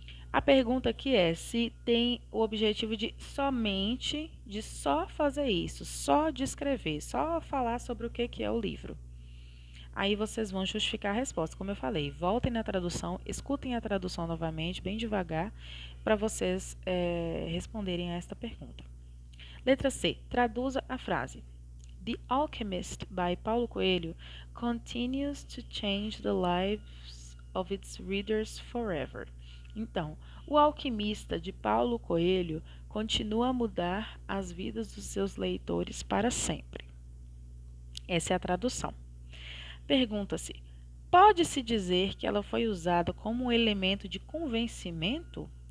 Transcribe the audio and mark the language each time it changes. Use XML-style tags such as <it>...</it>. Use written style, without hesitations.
<pt>A pergunta aqui é se tem o objetivo de só fazer isso, só descrever, só falar sobre o que é o livro. Aí vocês vão justificar a resposta, como eu falei. Voltem na tradução, escutem a tradução novamente, bem devagar, para vocês responderem a esta pergunta. Letra C. Traduza a frase.</pt> <en>The Alchemist, by Paulo Coelho, continues to change the lives of its readers forever.</en> <pt>Então, O Alquimista, de Paulo Coelho, continua a mudar as vidas dos seus leitores para sempre. Essa é a tradução. Pergunta-se: pode-se dizer que ela foi usada como um elemento de convencimento?</pt>